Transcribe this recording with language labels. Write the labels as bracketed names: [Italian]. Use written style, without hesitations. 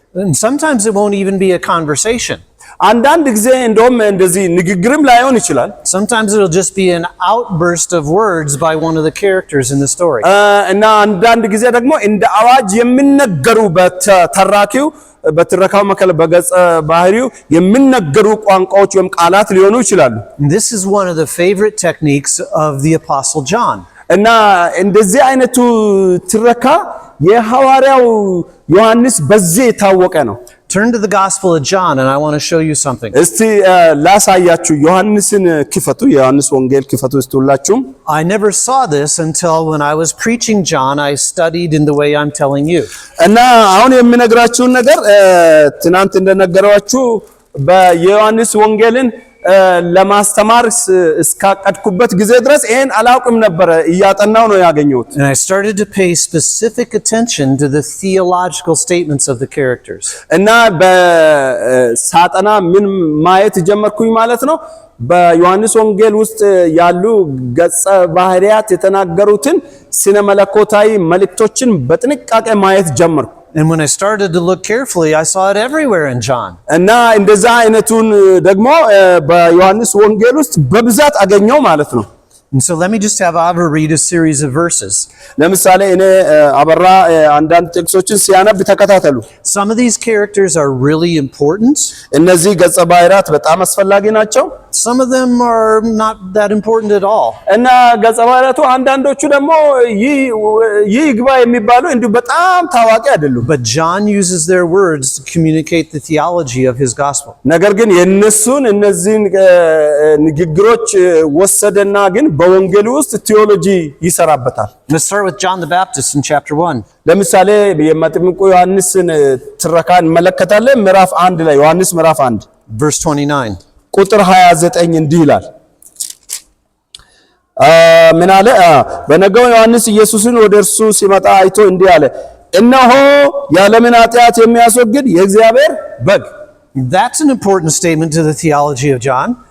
[English] And sometimes it won't even be a conversation. [Amharic] አንዳንድ ጊዜ እንደውም እንደዚህ ንግግርም ላይሆን ይችላል [English] Sometimes it'll just be an outburst of words by one of the characters in the story. [Amharic] እና አንዳንድ ጊዜ ደግሞ እንደ አዋጅ የሚነገሩ በተራኪው በትረካው መከለ በገጸ ባህሪው የሚነገሩ ቋንቋዎች ወይም ቃላት ሊሆኑ ይችላሉ [English] This is one of the favorite techniques of the Apostle John. [Amharic] እና እንደዚህ አይነቱ ትረካ የሐዋርያው ዮሐንስ በዚህ የታወቀ ነው [English] Turn to the Gospel of John and I want to show you something. [Amharic] እስቲ ላሳያችሁ ዮሐንስን ክፈቱ የዮሐንስ ወንጌል ክፈቱ እስቱላችሁ [English] I never saw this until when I was preaching John I studied in the way I'm telling you. [Amharic] እና አሁን የምነግራችሁ ነገር ትናንት እንደነገራችሁ በዮሐንስ ወንጌልን ለማስተማር እስካቀድኩበት ጊዜ ድረስ ይሄን አላውቅም ነበር እያጠናው ነው ያገኘሁት [English] And I started to pay specific attention to the theological statements of the characters. [Amharic] እና በሳጠና ምን ማየት ጀመርኩኝ ማለት ነው በዮሐንስ ወንጌል ውስጥ ያሉ ገጸ ባህሪያት የተናገሩትን ስነ መለኮታዊ መልእክቶችን በጥንቃቄ ማየት ጀመርኩ [English] And when I started to look carefully, I saw it everywhere in John. [Amharic] እና እንደዛ አይነቱን ደግሞ በዮሐንስ ወንጌል ውስጥ በብዛት አገኘው ማለት ነው [English] And so let me just have Ava read a series of verses. [Amharic] ለምሳሌ እኔ አበራ አንዳንድ ጥቅሶችን ሲያነብ ተከታተሉ [English] Some of these characters are really important. [Amharic] እነዚህ ገጸ ባህሪያት በጣም አስፈላጊ ናቸው [English] Some of them are not that important at all. [Amharic] እና ገጸ ባህሪያቱ አንዳንዶቹ ደግሞ ይግባ የሚባሉ እንዲሁ በጣም ታዋቂ አይደሉም [English] But John uses their words to communicate the theology of his gospel. [Amharic] ነገር ግን የነሱን እነዚህን ንግግሮች ወሰደና ግን በወንጌል ውስጥ ቴዎሎጂ ይሰራበታል [English] Let's start with John the Baptist in chapter 1. [Amharic] ለምሳሌ የመጥምቁ ዮሐንስን ትረካ እንመለከታለን ምዕራፍ 1 ላይ ዮሐንስ ምዕራፍ 1 [English] Verse 29. [Amharic] ቁጥር 29 እንዲህ ይላል ምን አለ በነጋው ዮሐንስ ኢየሱስን ወደ እርሱ ሲመጣ አይቶ እንዲህ አለ እነሆ የዓለምን ኃጢአት የሚያስወግድ የእግዚአብሔር በግ [English] That's an important statement to the theology of John.